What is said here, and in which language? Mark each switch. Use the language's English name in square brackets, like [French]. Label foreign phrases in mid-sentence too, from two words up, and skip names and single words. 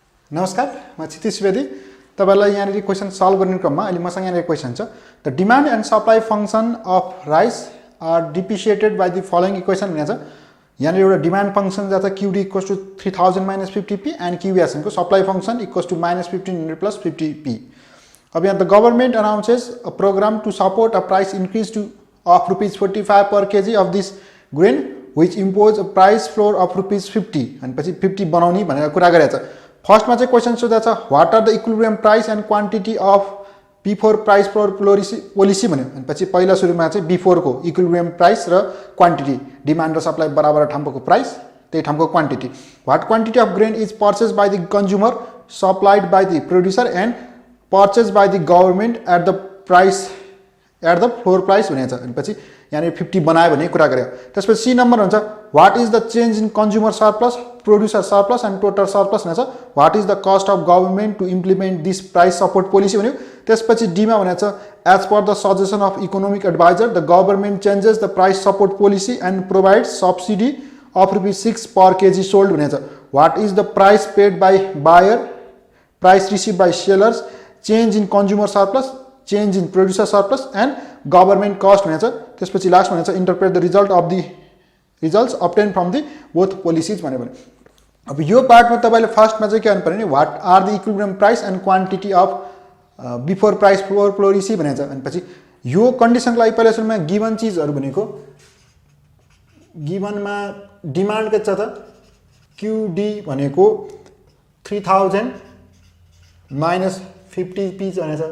[Nepali] नमस्कार, म क्षितिज सुवेदी। तपाईलाई यहाँ [English] question solve [Nepali] गर्ने क्रममा अहिले मसँग यहाँ क्वेशन छ। [English] the demand and supply function of rice are depreciated by the following equation [Nepali] भनेको छ। यहाँ एउटा [English] demand function जाता QD equals to 3000 minus 50p and QS को supply function equals to minus 1500 plus 50p। [Nepali] अब यहाँ [English] the government announces a programme to support a price increase to of ₹45 per kg of this grain which impose a price floor of ₹50 [Nepali] अनि पछि 50 बनाउने भनेर कुरा गरेको छ। फर्स्ट में क्वेश्चन सोधा छ, [English] what are the equilibrium price and quantity of before price floor policy भन्यो। [Nepali] अनि पछि पहिला सुरुमा चाहिँ बिफोर को [English] equilibrium price [Nepali] र क्वांटिटी, डिमान्ड र सप्लाई बराबर ठाउँको प्राइस त्यही ठाउँको क्वांटिटी। [English] what quantity of grain is purchase by the consumer supplied by the producer and purchase by the government at the price at the floor price [Nepali] भनेको छ। अनि पछि यहाँ 50 बनायो भने कुरा गर्यो। त्यसपछि सी नंबर हुन्छ, [English] what is the change in consumer surplus, producer surplus and total surplus [Nepali] भनेको छ। [English] what is the cost of government to implement this price support policy भन्यो। [Nepali] त्यसपछि डी मा भनेको छ, [English] as per the suggestion of economic adviser the government changes the price support policy and provide subsidy of ₹6 per kg sold [Nepali] भनेको छ। [English] what is the price paid by buyer, price receive by sellers, change in consumer surplus, change in producer surplus and government cost [Nepali] भनेको छ। त्यसपछि लास्ट भनेको छ, [English] interpret the result of the results obtain from the both policies [Nepali] भन्यो भने। अब यो पार्टमा तपाईले फर्स्टमा चाहिँ के गर्नु पर्यो नि, [English] what are the equilibrium price and quantity of before price floor policy [Nepali] भनेको छ। अनि पछि यो कन्डिसनको लागि पहिला सुरुमा गिवन चीजहरु भनेको, गिवनमा डिमान्ड के छ त QD भनेको 3000 माइनस 50p भनेको छ।